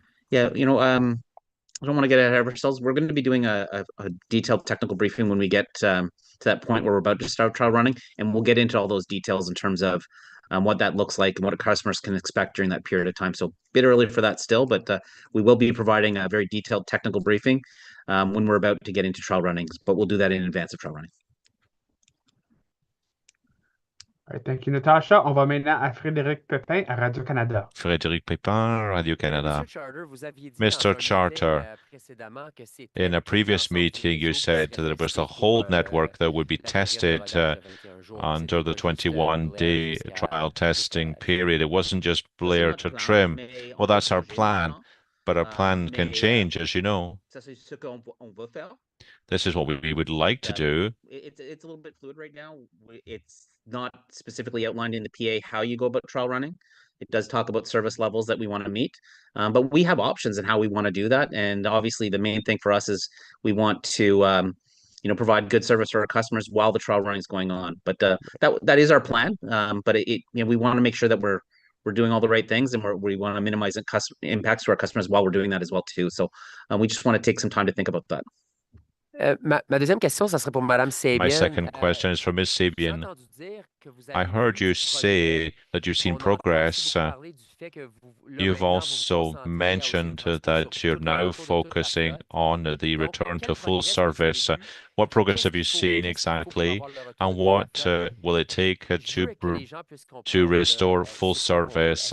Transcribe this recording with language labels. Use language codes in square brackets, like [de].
[en] Yeah, I don't want to get ahead of ourselves. We're going to be doing a detailed technical briefing when we get to that point where we're about to start trial running, and we'll get into all those details in terms of what that looks like and what customers can expect during that period of time. So a bit early for that still, but we will be providing a very detailed technical briefing when we're about to get into trial runnings, but we'll do that in advance of trial running. All right, thank you, Natasha. [fr] On va maintenant à Frédéric Pépin à Radio-Canada. [en] Frédéric Pépin, Radio-Canada. Mr. Charter, in a previous meeting, you said that there was a whole network that would be tested under the 21-day trial testing period. It wasn't just Blair to Trim. Well, that's our plan, but our plan can change, as you know. This is what we would like to do. It's a little bit fluid right now. It's not specifically outlined in the PA how you go about trial running. It does talk about service levels that we want to meet, but we have options in how we want to do that. And obviously, the main thing for us is we want to, provide good service for our customers while the trial running is going on. But that is our plan. But we want to make sure that we're doing all the right things, and we want to minimize impacts to our customers while we're doing that as well too. So we just want to take some time to think about that. [fr] Ma deuxième question, ça serait pour Madame Sabian. [en] My second question is for Ms. Sabian. I heard you say that you've seen progress. You've also mentioned that you're now focusing on the return to full service. What progress have you seen exactly, and what will it take to restore full service?